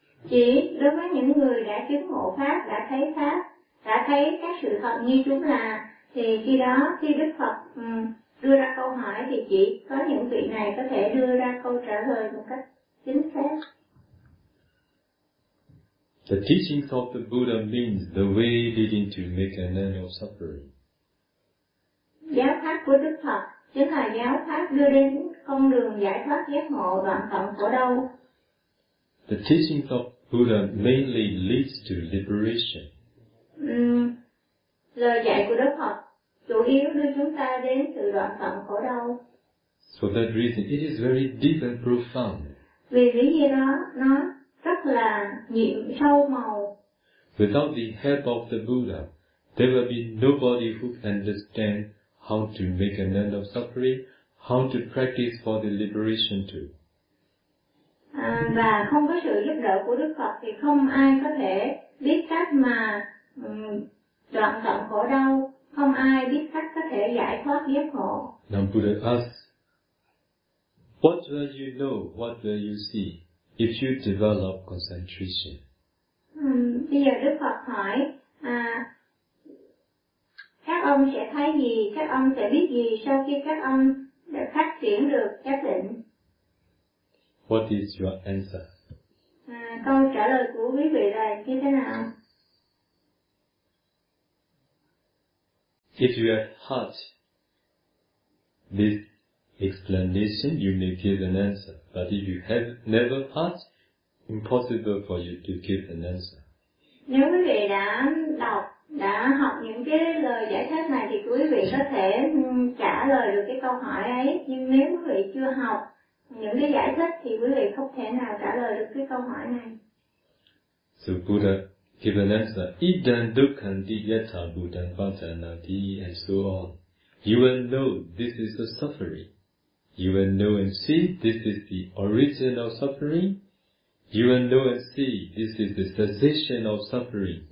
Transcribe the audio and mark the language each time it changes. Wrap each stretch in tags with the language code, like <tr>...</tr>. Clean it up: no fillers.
<vi>Chỉ đối với những người đã chứng ngộ Pháp, đã thấy Pháp, đã thấy các sự thật như chúng là, thì khi đó, khi Đức Phật đưa ra câu hỏi, thì chỉ có những vị này có thể đưa ra câu trả lời một cách chính xác.</vi> <en>The teachings of the Buddha means the way leading to make an end of suffering.</en> <vi>Giáo pháp của Đức Phật chính là giáo pháp đưa đến con đường giải thoát giác ngộ đoạn tận khổ đau.</vi> <en>The teachings of Buddha mainly leads to liberation.</en> <vi>Lời dạy của Đức Phật chủ yếu đưa chúng ta đến sự đoạn tận khổ đau.</vi> <en>So that reason, it is very deep and profound.</en> <vi>Vì lý do đó, nó rất là nhiệm sâu màu.</vi> <en>Without the help of the Buddha, there will be nobody who can understand how to make an end of suffering, how to practice for the liberation too.</en> <vi>Và không có sự giúp đỡ của Đức Phật thì không ai có thể biết cách mà đoạn tận khổ đau, không ai biết cách có thể giải thoát giác ngộ.</vi> <en>Now Buddha asks, what will you know, what will you see if you develop concentration?</en> <vi>Bây giờ Đức Phật hỏi, các ông sẽ thấy gì, các ông sẽ biết gì sau khi các ông đã phát triển được giác định?</vi> <en>What is your answer?</en> <vi>Câu trả lời của quý vị là như thế nào?</vi> <en>If you have heard this explanation, you may give an answer. But if you have never heard, impossible for you to give an answer.</en> <vi>Nếu quý vị đã đọc, đã học những cái lời giải thích này thì quý vị có thể trả lời được cái câu hỏi ấy. Nhưng nếu quý vị chưa học những cái giải thích thì quý vị không thể nào trả lời được cái câu hỏi này.</vi> <en>So Buddha give an answer.</en> <pi>Idan dukkhanti yatha buddhan pajanati,</pi> <en>and so on. You will know this is the suffering. You will know and see this is the origin of suffering. You will know and see this is the cessation of suffering.</en>